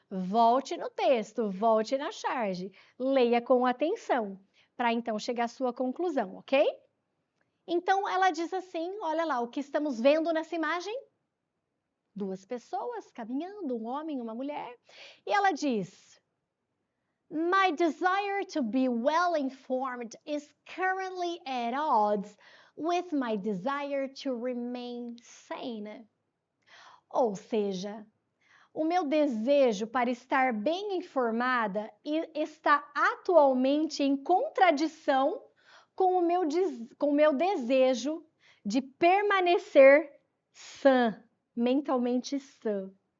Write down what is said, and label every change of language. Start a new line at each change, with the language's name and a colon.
Portuguese: Volte no texto, volte na charge. Leia com atenção, para então chegar à sua conclusão, ok? Então, ela diz assim, olha lá, o que estamos vendo nessa imagem? Duas pessoas caminhando, um homem e uma mulher. E ela diz,
English: my desire to be well informed is currently at odds with my desire to remain sane.
Portuguese: Ou seja, o meu desejo para estar bem informada está atualmente em contradição com o meu desejo de permanecer sã, mentalmente sã.